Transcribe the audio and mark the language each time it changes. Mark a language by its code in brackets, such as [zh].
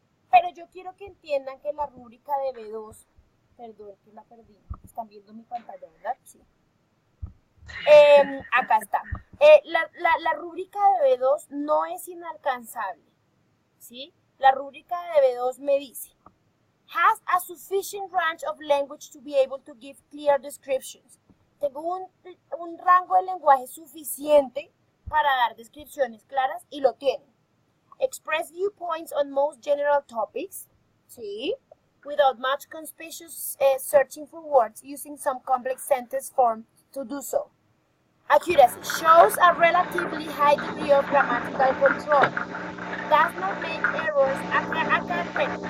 [es] Pero yo quiero que entiendan que la rúbrica de B2, perdón, que la perdí, están viendo mi pantalla, ¿verdad? Sí. Acá está. La rúbrica de B2 no es inalcanzable, ¿sí? La rúbrica de B2 me dice, [en] has a sufficient range of language to be able to give clear descriptions. [es] Tengo un rango de lenguaje suficiente para dar descripciones claras y lo tiene. [en] Express viewpoints on most general topics, ¿sí? Without much conspicuous searching for words using some complex sentence form to do so. Accuracy shows a relatively high degree of grammatical control. Does not make errors academic.